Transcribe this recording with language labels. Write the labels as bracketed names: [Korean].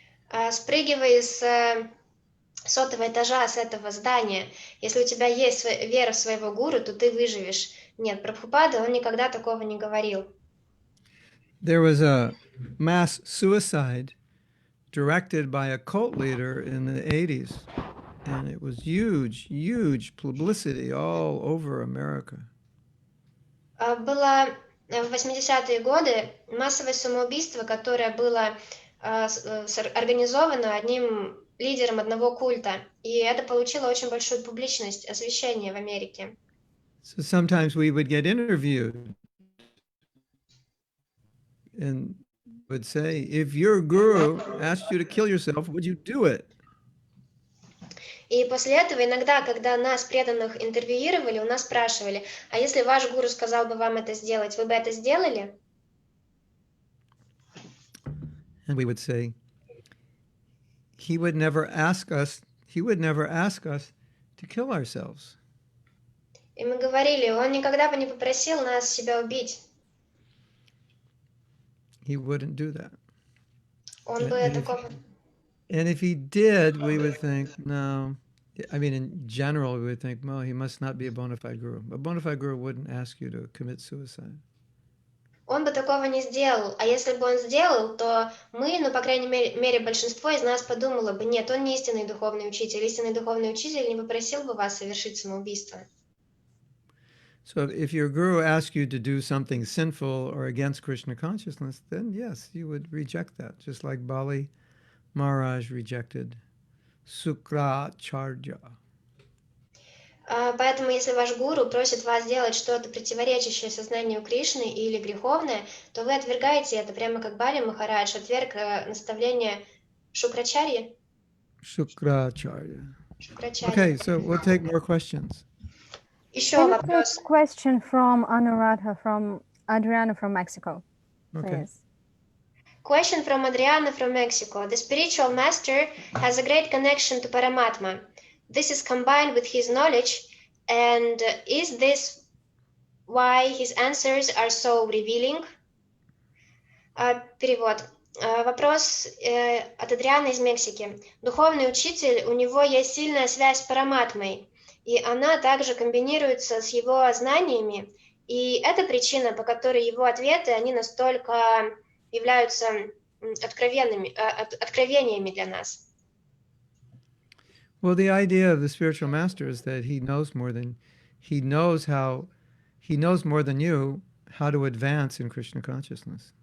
[Russian] Спрыгивай с 100-го этажа с этого здания. Если у тебя есть вера в своего гуру, то ты выживешь. Нет, Прабхупада, он никогда такого не говорил. [English] There was a mass suicide directed by a cult leader in the 80s, and it was huge publicity all over America. [Russian] Было в 80-е годы массовое самоубийство, которое было организовано одним лидером одного культа, и это получило очень большую публичность, освещение в Америке. [English] So sometimes we would get interviewed and would say, if your guru asked you to kill yourself, would you do it? [Russian] И после этого иногда, когда нас, преданных, интервьюировали, у нас спрашивали, а если ваш гуру сказал бы вам это сделать, вы бы это сделали? [English] And we would say, he would never ask us to kill ourselves. [Russian] И мы говорили, он никогда бы не попросил нас себя убить. [English] He wouldn't do that. [Russian] Он бы такого... [English] And if he did, we would think, no. I mean, in general, we would think, well, he must not be a bona fide guru. A bona fide guru wouldn't ask you to commit suicide. [Russian] Он бы такого не сделал. А если бы он сделал, то мы, по крайней мере, большинство из нас подумало бы, нет, он не истинный духовный учитель. Истинный духовный учитель не попросил бы вас совершить самоубийство. [English] So if your guru asks you to do something sinful or against Krishna consciousness, then yes, you would reject that, just like Bali Maharaj rejected Sukracharya. [Russian] Поэтому, если ваш гуру просит вас сделать что-то противоречащее сознанию Кришны или греховное, то вы отвергаете это, прямо как Бали Махарадж отверг наставление Шукрачарьи. [English] Shukracharya. Okay, so we'll take more questions. [Russian] Еще [English] Can you take [Russian] вопрос. [English] question from Anuradha, from Adriana from Mexico, Okay. please? Question from Adriana from Mexico. The spiritual master has a great connection to Paramatma. This is combined with his knowledge, and is this why his answers are so revealing? [Russian] Перевод. Вопрос от Адрианы из Мексики. Духовный учитель, у него есть сильная связь с Параматмой, и она также комбинируется с его знаниями, и это причина, по которой его ответы, они настолько являются откровениями для нас. [English] Well, the idea of the spiritual master is that he knows more than you how to advance in Krishna consciousness.